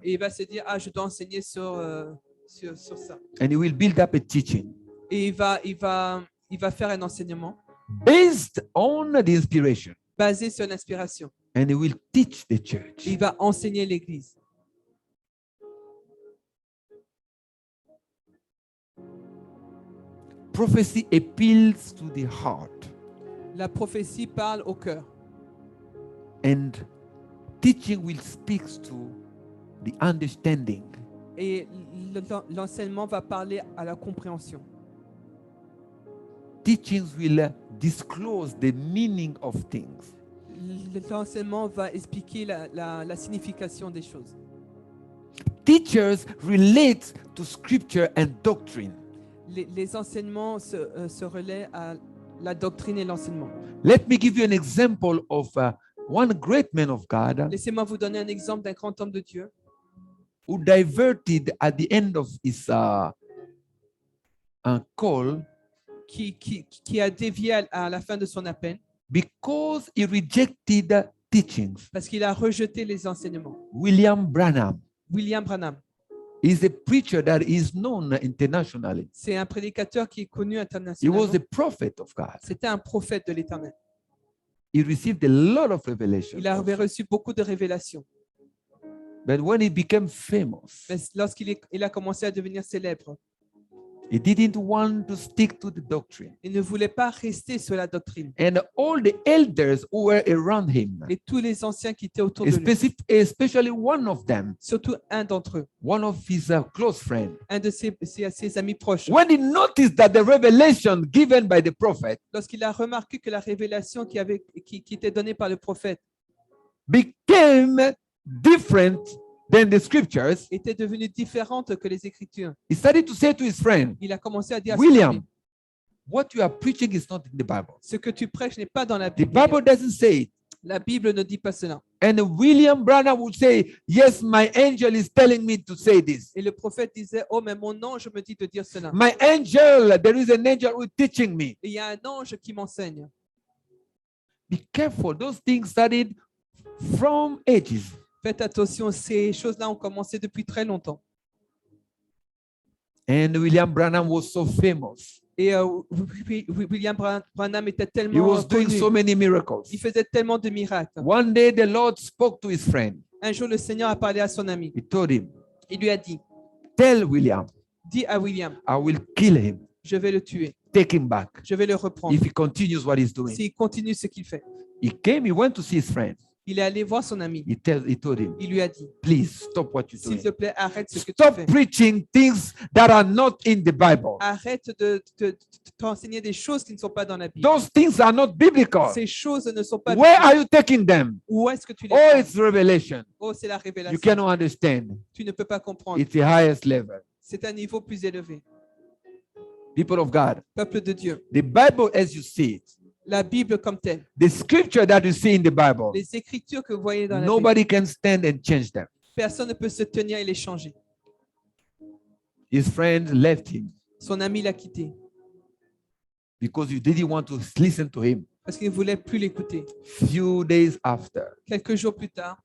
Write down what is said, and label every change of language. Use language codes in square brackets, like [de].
[fr] Et il va se dire, je dois enseigner sur ça. [en] And he will build up a teaching [fr] Et il va faire un enseignement [en] based on the inspiration. [fr] basé sur l'inspiration. [en] And he will teach the church. [fr] Il va enseigner l'Église. [en] Prophecy appeals to the heart, [fr] La prophétie parle au cœur. [en] and teaching will speak to the understanding. [fr] Et l'enseignement va parler à la compréhension. [en] Teachings will disclose the meaning of things. [fr] L'enseignement va expliquer la signification des choses. [en] teachers relate to scripture and doctrine. [fr] Les enseignements se relaient à la doctrine et l'enseignement. [en] Let me give you an example of one great man of God [fr] Laissez-moi vous donner un exemple d'un grand homme de Dieu [en] who diverted at the end of his call [fr] qui a dévié à la fin de son appel [en] because he rejected teachings. [fr] parce qu'il a rejeté les enseignements. [en] William Branham [fr] William Branham, [en] is a preacher that is known internationally. [fr] c'est un prédicateur qui est connu [en] He was [fr] internationalement. [en] the prophet of God. [fr] C'était un prophète de l'Éternel. [en] He received a lot of revelation. [fr] Il avait reçu beaucoup de révélations. [en] But when he became famous, [fr] Mais lorsqu'il a commencé à devenir célèbre, [en] he didn't want to stick to the doctrine. [fr] il ne voulait pas rester sur la doctrine. [en] And all the elders who were around him, [fr] Et tous les anciens qui étaient autour de lui, [en] especially one of them, [fr] surtout un d'entre eux, [en] one of his close friends, [fr] un de ses amis proches, [en] when he noticed that the revelation given by the prophet [fr] lorsqu'il a remarqué que la révélation qui était donnée par le prophète [en] became different than the scriptures, [fr] était devenue différente que les Écritures, [en] he started to say to his friend, [fr] il a commencé à dire à son [en] William, [fr] ami, [en] what you are preaching is not in the Bible. [fr] ce que tu prêches n'est pas dans la [en] The [fr] Bible. [en] Bible doesn't say it. [fr] La Bible ne dit pas cela. [en] And William Branham would say, yes, my angel is telling me to say this. [fr] Et le prophète disait, oh, mais mon ange me dit de dire cela. [en] My angel, there is an angel who is teaching me. [fr] Et il y a un ange qui m'enseigne. [en] Be careful. Those things started from ages. [fr] Faites attention, ces choses-là ont commencé depuis très longtemps. [en] And William Branham was so famous. [fr] Et William Branham était [en] He [fr] tellement [en] was doing [fr] connu. [en] so many miracles. [fr] Il faisait tellement de miracles. [en] One day the Lord spoke to his friend. [fr] Un jour, le Seigneur a parlé à son ami. [en] He told him, [fr] Il lui a dit, [en] tell William, [fr] dis à William, [en] I will kill him. [fr] je vais le tuer. [en] Take him back [fr] Je vais le reprendre. [en] if he continues what he's doing. [fr] S'il continue ce qu'il fait. [en] He came, he went to see his friend. [fr] Il est allé voir son ami. [en] He told him, [fr] Il lui a dit, [en] please stop what you're [fr] s'il [en] doing. [fr] te plaît, arrête ce que tu [en] Stop [fr] fais. [en] preaching things that are not in the Bible. [fr] Arrête de t'enseigner des choses qui ne sont pas dans la Bible. [en] Those things are not biblical. [fr] Ces choses ne sont pas [en] Where [fr] bibliques. [en] are you taking them? [fr] Où est-ce que tu les [en] Oh, [fr] prends? [en] it's revelation. [fr] Oh, c'est la [en] You [fr] révélation. [en] cannot understand. [fr] Tu ne peux pas comprendre. [en] It's the highest level. [fr] C'est un niveau plus élevé. [en] People of God, [fr] Peuple de Dieu. [en] the Bible as you see it, [fr] La Bible comme telle. [en] the scripture that you see in the Bible, [fr] Les écritures que vous voyez dans la Bible. [en] nobody can stand and change them. [fr] Personne ne peut se tenir et les changer. [en] His friend left him [fr] Son ami l'a quitté [en] because you didn't want to listen to him. [fr] parce qu'il ne voulait plus l'écouter. [en] Few days after, [fr] Quelques jours plus tard,